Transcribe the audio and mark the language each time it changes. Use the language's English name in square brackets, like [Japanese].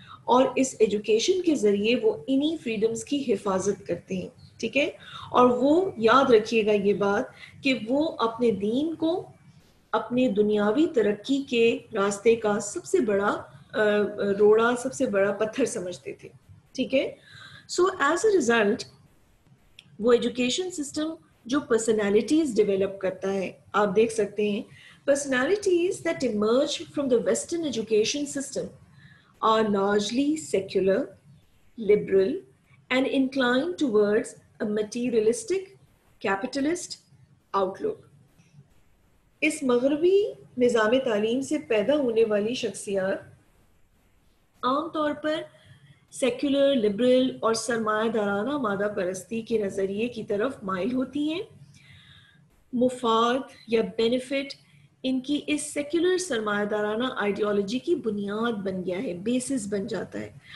[Urdu] اور اس ایجوکیشن کے ذریعے وہ انہی فریڈمز کی حفاظت کرتے ہیں. ٹھیک ہے، اور وہ یاد رکھیے گا یہ بات کہ وہ اپنے دین کو اپنے دنیاوی ترقی کے راستے کا سب سے بڑا روڑا، سب سے بڑا پتھر سمجھتے تھے. [English] ٹھیک ہے، so as a result [Urdu] وہ ایجوکیشن سسٹم جو پرسنالٹیز ڈیولپ کرتا ہے، آپ دیکھ سکتے ہیں [English] personalities that emerge from the Western education system are largely secular, liberal, and inclined towards a materialistic, capitalist outlook. [Urdu] اس مغربی نظام تعلیم سے پیدا ہونے والی شخصیات عام طور پر سیکولر، لبرل اور سرمایہ دارانہ مادہ پرستی کے نظریے کی طرف مائل ہوتی ہیں. مفاد یا بینیفٹ ان کی اس سیکولر سرمایہ دارانہ آئیڈیالوجی کی بنیاد بن گیا ہے، بیسس بن جاتا ہے.